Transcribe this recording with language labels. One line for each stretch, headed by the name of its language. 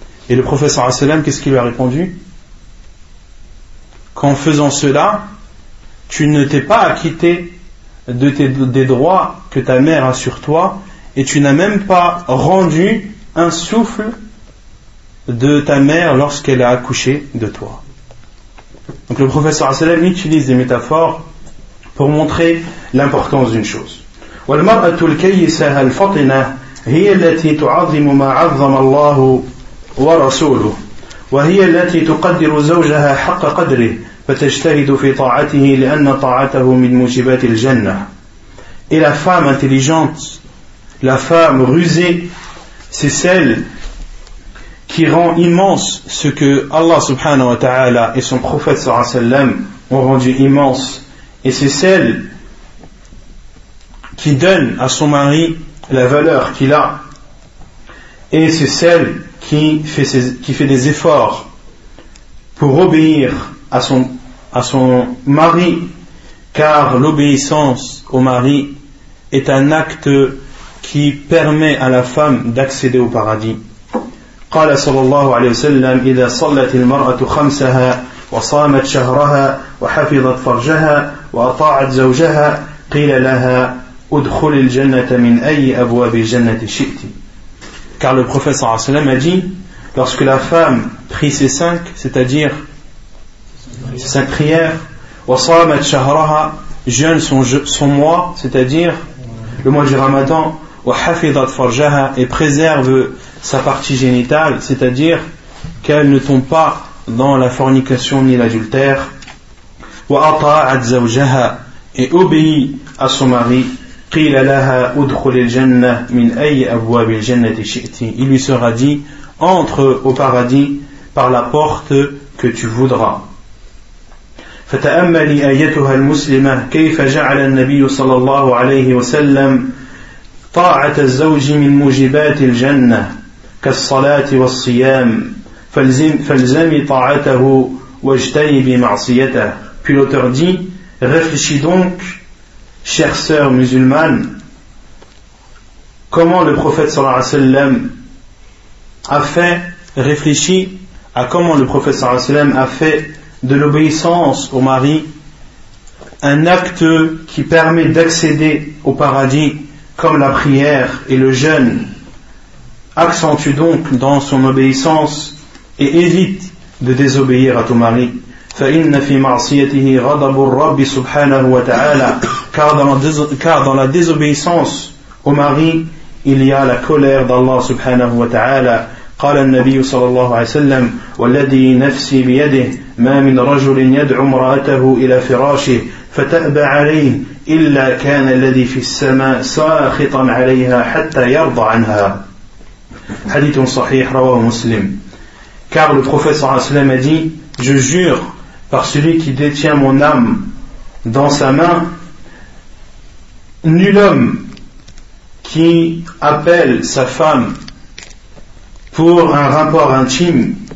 French: Et le professeur Asselam, qu'est-ce qu'il lui a répondu? Qu'en faisant cela, tu ne t'es pas acquitté des droits que ta mère a sur toi, et tu n'as même pas rendu un souffle de ta mère lorsqu'elle a accouché de toi. Donc le professeur Asselam utilise des métaphores pour montrer l'importance d'une chose.
Arabic: هي التي تعظم ما عظم الله ورسوله وهي التي تقدر زوجها حق قدره فتجتهد في طاعته لأن طاعته من موجبات الجنة.
French: Et la femme intelligente, la femme rusée, c'est celle qui rend immense ce que Allah
Arabic: subhanahu wa ta'ala
French: et son prophète
Arabic: sallallahu alayhi wa sallam
French: ont rendu immense, et c'est celle qui donne à son mari la valeur qu'il a, et c'est celle qui fait des efforts pour obéir à son mari, car l'obéissance au mari est un acte qui permet à la femme d'accéder au paradis.
Arabic: قال صلى الله عليه وسلم إذا صلت المرأة خمسها وصامت شهرها وحفظت فرجها وأطاعت زوجها قيل لها ادخل الجنة من أي أبواب الجنة شئت.
French: Car le prophète
Arabic: صلى الله عليه وسلم
French: a dit, lorsque la femme prie ses cinq, c'est-à-dire ses cinq prières,
Arabic: وصامت شهرها,
French: jeûne son mois, c'est-à-dire le mois du Ramadan,
Arabic: وحفظت فرجها,
French: et préserve sa partie génitale, c'est-à-dire qu'elle ne tombe pas dans la fornication ni l'adultère,
Arabic: وأطاعت زوجها,
French: et obéit à son mari,
Arabic: قيل لها ادخل الجنة من أي أبواب الجنة شئت.
French: Il lui sera dit, entre au paradis par la porte que tu voudras.
Arabic: فتأملي أيتها المسلمة كيف جعل النبي صلى الله عليه وسلم طاعة الزوج من موجبات الجنة كالصلاة والصيام فالزمي طاعته واجتنبي معصيته.
French: Puis l'auteur dit, réfléchis donc, chères sœurs musulmanes, comment le prophète
Arabic: sallallahu alayhi wa sallam
French: a fait, réfléchis à comment le prophète sallallahu alayhi wa sallam a fait de l'obéissance au mari un acte qui permet d'accéder au paradis comme la prière et le jeûne. Accentue donc dans son obéissance et évite de désobéir à ton mari.
Arabic: فإن في معصيته غضب الرب سبحانه وتعالى.
French: Car dans la désobéissance au mari, il y a la colère d'Allah
Arabic: subhanahu wa ta'ala. قال النبي صلى الله عليه وسلم والذي نفسي بيده ما من رجل يدعو امرأته إلى فراشه فتأبى عليه إلا كان الذي في السماء ساخطا عليها حتى يرضى عنها. حديث صحيح رواه مسلم.
French: Car le prophète
Arabic: صلى الله عليه وسلم
French: a dit, je jure par celui qui détient mon âme dans sa main, nul homme qui appelle sa femme pour un rapport intime